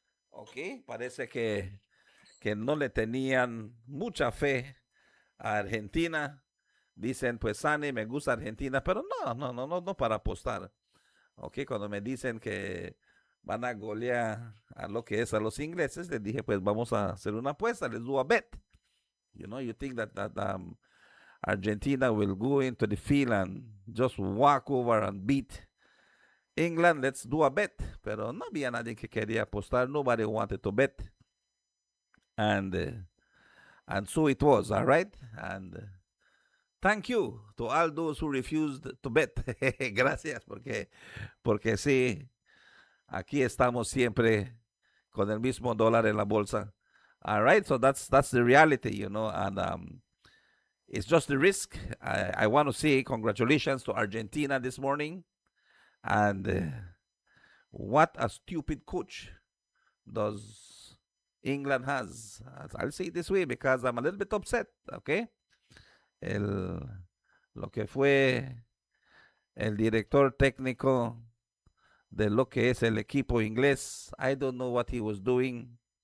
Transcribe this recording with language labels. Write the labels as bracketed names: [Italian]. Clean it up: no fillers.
[Spanish] Ok, parece que no le tenían mucha fe a Argentina. Dicen, pues Sani, me gusta Argentina, pero no para apostar. Ok, cuando me dicen que van a golear a lo que es a los ingleses, les dije, pues vamos a hacer una apuesta, [English] let's do a bet. You think that Argentina will go into the field and just walk over and beat England, let's do a bet. [Spanish] Pero no había nadie que quería apostar, [English] nobody wanted to bet. And so it was, all right? And thank you to all those who refused to bet. [Spanish] Gracias, porque sí, aquí estamos siempre con el mismo dólar en la bolsa. [English] All right, so that's the reality, and it's just the risk. I want to say congratulations to Argentina this morning. And what a stupid coach does England has. I'll say it this way because I'm a little bit upset, okay? [Spanish] Lo que fue el director técnico de lo que es el equipo inglés, [English] I don't know what he was doing.